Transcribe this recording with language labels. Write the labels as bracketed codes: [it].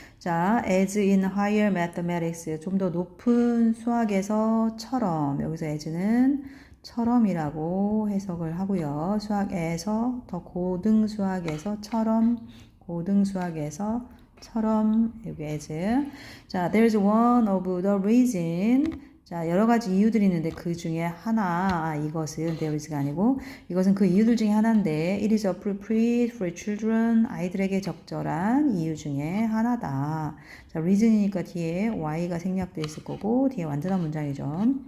[ko] 자, [en] as in higher mathematics, [ko] 좀 더 높은 수학에서처럼, 여기서 as는 처럼이라고 해석을 하고요. 수학에서, 더 고등 수학에서처럼, 고등 수학에서처럼, 여기 as. [en] 자, there's one of the reason. [ko] 자, 여러 가지 이유들이 있는데 그 중에 하나, 이것은 there is가 아니고 이것은 그 이유들 중에 하나인데 [en] it is appropriate for children, [ko] 아이들에게 적절한 이유 중에 하나다. 자, reason이니까 뒤에 y가 생략되어 있을 거고 뒤에 완전한 문장이죠.